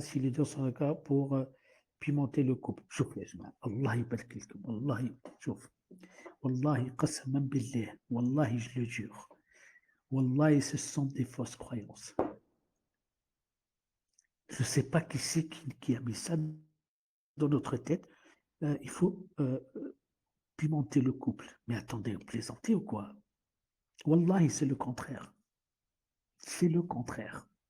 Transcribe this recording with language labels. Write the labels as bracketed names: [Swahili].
[French] Si les deux sont d'accord pour pimenter le couple. [Arabic] شوف يا جماعة الله يبارك لكم والله شوف والله قسما بالله والله [French] je le jure [Arabic] والله [French] ce sont des fausses croyances. Je ne sais pas qui c'est qui a mis ça dans notre tête. Il faut pimenter le couple. Mais attendez, vous plaisantez ou quoi? Wallahi, c'est le contraire. C'est le contraire.